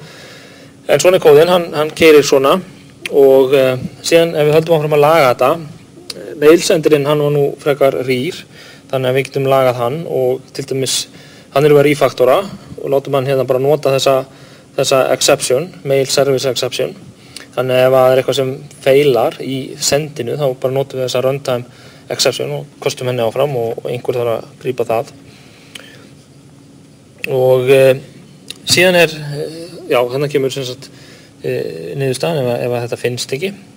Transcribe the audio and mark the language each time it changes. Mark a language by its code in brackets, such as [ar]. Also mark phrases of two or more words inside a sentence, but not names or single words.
[is] En svona kóðinn, hann keyrir svona og síðan ef við höldum áfram að laga þetta, mailsendirinn hann var nú frekar rýr, þannig að við getum lagað hann og til dæmis hann að refaktora og látum hann hérna bara nota þessa exception, [en] mail service exception. [is] Þannig ef það eitthvað sem feilar í sendinu þá bara notum við þessa [en] runtime exception [is] og kostum henni áfram og einhver þarf að grípa það. Og síðan já, hérna kemur sem sagt niðurstaðan ef þetta finnst ekki.